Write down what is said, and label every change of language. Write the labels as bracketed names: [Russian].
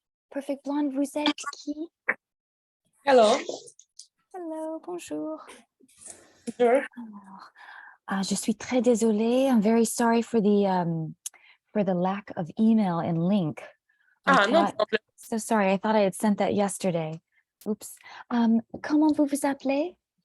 [French] Perfect Blonde, vous êtes qui? [English] Hello. [French] Hello, bonjour. [English] Sure. [French] Alors, je suis très désolée. [English] I'm very sorry for the lack of email and link. No problem. So sorry, I thought I had sent that yesterday. Oops. [French] Comment vous vous appelez?